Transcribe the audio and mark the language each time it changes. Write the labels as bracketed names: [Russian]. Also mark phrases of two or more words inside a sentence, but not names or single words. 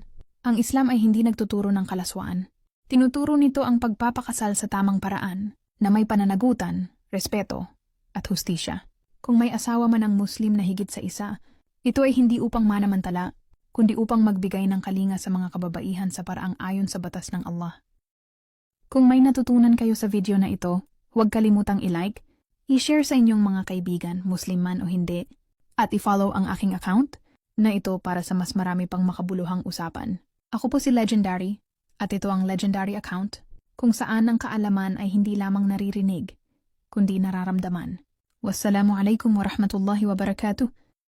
[Filipino] Ang Islam ay hindi nagtuturo ng kalaswaan. Tinuturo nito ang pagpapakasal sa tamang paraan, na may pananagutan, respeto, at hustisya. Kung may asawa man ang Muslim na higit sa isa, ito ay hindi upang manamantala, kundi upang magbigay ng kalinga sa mga kababaihan sa paraang ayon sa batas ng Allah. Kung may natutunan kayo sa video na ito, huwag kalimutang i-like, i-share sa inyong mga kaibigan, Muslim man o hindi, at i-follow ang aking account na ito para sa mas marami pang makabuluhang usapan. Ako po si Legendary, at ito ang Legendary account, kung saan ang kaalaman ay hindi lamang naririnig, kundi nararamdaman. [Arabic] والسلام عليكم ورحمة الله وبركاته.